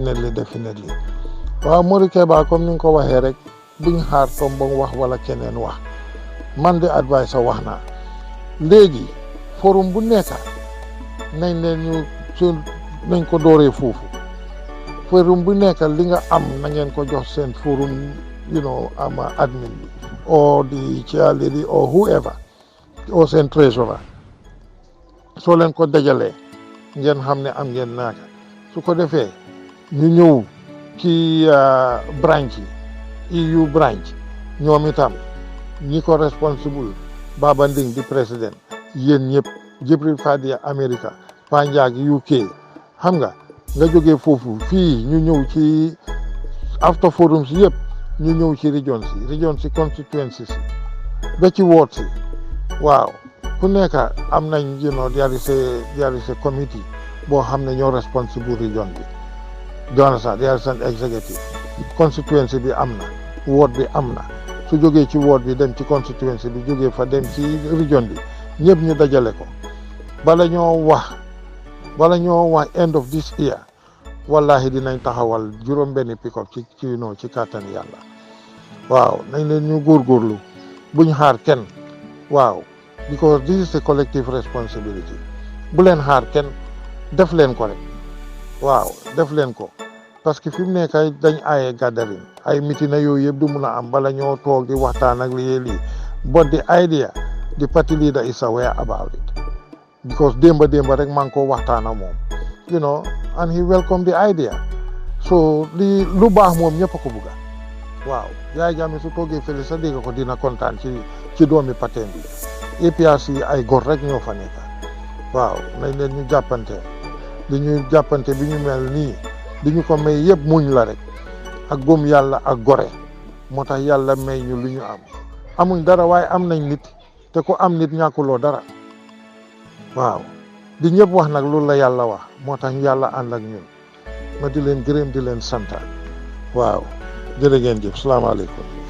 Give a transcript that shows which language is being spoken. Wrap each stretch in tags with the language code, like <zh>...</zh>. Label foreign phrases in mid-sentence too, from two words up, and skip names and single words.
<wo>waaw Modou Keba comme ni nga ko waxee rek buñ xaar tombong wax wala keneen wax man de advice wax naa léegi forum bu nekk nañ leen nañ ko dooree foofu forum bu nekk li nga am na ngeen ko jox seen forum ama admin bi</wo> <en>or the chair lady or whoever or</en> <wo>seen treasurer soo leen ko dajalee ngeen xam ne am ngeen naaka su ko defee ñu ñëw ci branch yi EU branch ñoom itam ñi ko responsible Baba Nding di président yéen ñëpp Jibril Fadi America Panjag UK xam nga jógee foofu fii ñu ñëw ci</wo> <en>after forums</en> <wo>yëpp ñu ñëw ci region si constituencies si ba ci ward si waaw ku nekk am nañ</wo> <en>there is a committee</en> <wo>boo xam ne ñoo responsible region bi Jonathan</wo> <en>there is an executive constituency</en> <wo>bi am na ward bi am na su jógee ci ward bi dem ci constituency bi jógee fa dem ci region bi ñëpp ñu dajale ko bala ñoo wax</wo> <en>end of this year</en> <wo>wallahi dinañ taxawal juróom-benni pick-up ci kàttan yàlla waaw nañ leen ñu góorgóorlu buñ xaar kenn waaw</wo> <en>because this is a collective responsibility</en> <wo>bu leen xaar kenn def leen ko rek waaw def leen ko</wo> <fr>parce que</fr> <wo>fi mu nekk dañ aaye gathering ay mitina yooyu yëpp du mun a am bala ñoo toog di waxtaan ak lii</wo> <en>but the idea the party leader is aware about it because</en> <wo>démba rek maa ngi ko waxtaan ak moom</wo> <en>and he welcomed the idea so</en> <wo>lu baax moom ñëpp a ko bugga waaw Yaya Jammeh su toogee fële sa dégg ko dina kontaan ci doomi pateen bi APRC ay gor rek ñoo fa nekk waaw nañ leen ñu jàppante bi ñu mel nii di ñu ko may yëpp muñ la rek ak gëm yàlla ak gore moo tax yàlla may ñu lu ñu am amuñ dara waaye am nañ nit te ko am nit ñàkkuloo dara waaw di ñëpp wax nag loolu la yàlla wax moo tax yàlla ànd ak ñun ma di leen gërëm di leen sant waaw jërë ngeen jëf salaamaaleykum.</wo>